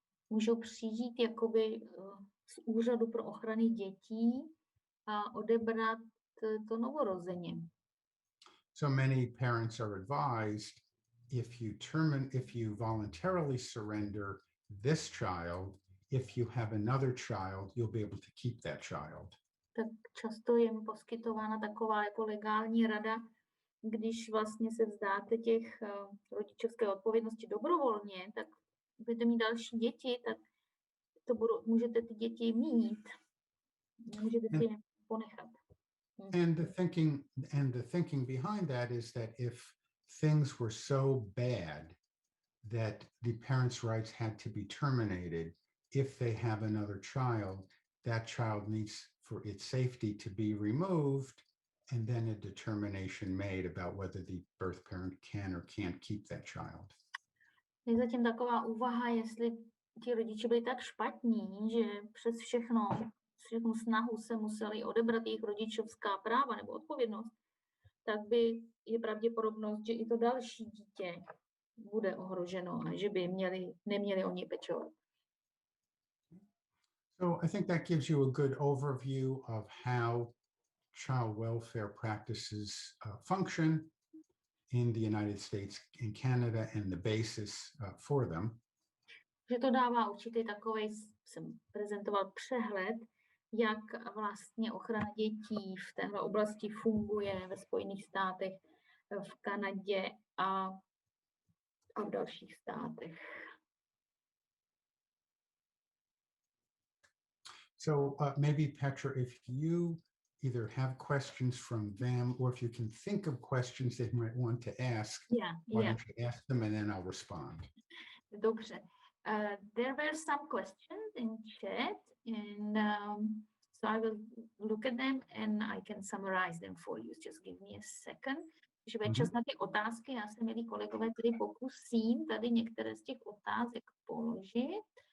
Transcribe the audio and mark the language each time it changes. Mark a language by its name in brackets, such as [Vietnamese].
[Czech] Můžou přijít jakoby z úřadu pro ochranu dětí a odebrat to novorozeně. [English] So many parents are advised, if you voluntarily surrender this child, if you have another child, you'll be able to keep that child. [Czech] Tak často je mi poskytována taková jako legální rada, když vlastně se vzdáte těch rodičovské odpovědnosti dobrovolně, tak budete mít další děti, tak můžete ty děti mít. Můžete si je ponechat. [English] And the thinking behind that is that if things were so bad that the parents' rights had to be terminated, if they have another child, that child needs, for its safety, to be removed, and then a determination made about whether the birth parent can or can't keep that child. [Czech] Je zatím taková úvaha, jestli ti rodiče byli tak špatní, že přes všechnu snahu se museli odebrat jejich rodičovská práva nebo odpovědnost, tak by je pravděpodobnost, že i to další dítě bude ohroženo a že by neměli o ní pečovat. [English] So I think that gives you a good overview of how child welfare practices function in the United States and Canada and the basis for them. [Czech] Že to dává určitý takovej, jsem prezentoval přehled, jak vlastně ochrana dětí v téhle oblasti funguje ve Spojených státech, v Kanadě a v dalších státech. [English] So maybe Petra, if you either have questions from them or if you can think of questions they might want to ask, why don't you ask them and then I'll respond. [Czech] Dobře. [English] There were some questions in chat and so I will look at them and I can summarize them for you. Just give me a second. [Czech] Když bude čas na ty otázky, já se, milí kolegové, tedy pokusím tady některé z těch otázek položit.